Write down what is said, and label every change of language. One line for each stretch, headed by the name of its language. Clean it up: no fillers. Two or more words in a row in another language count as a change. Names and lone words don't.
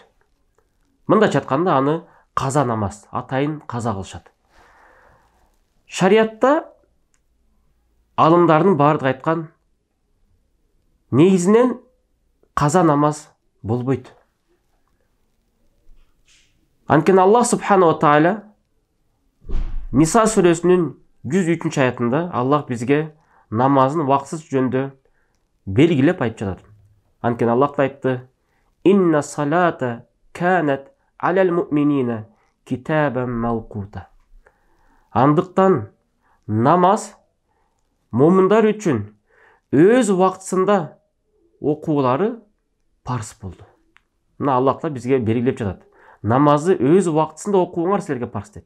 Kyrgyz: Мындайча айтканда, аны каза намаз, атайын каза кылышат. Шариятта алымдардын баардыгы айткан, негизинен каза намаз болбойт. Анткени Аллах
Arabic: سبحانه وتعالى
Kyrgyz: Ниса сүрөсүнүн 103 аятында Аллах бизге намазын убакытсыз жөндө белгилеп айтып жатат. Анткени Аллах айтты:
Arabic: «إن الصلاة كانت على المؤمنين كتابا موقوتا».
Kyrgyz: Андыктан намаз момундар үчүн өз убактысында окуулары парыз болду. Мына Аллах та бизге белгилеп жатат. Намазды өз убактысында окууңар силерге парыз дейт.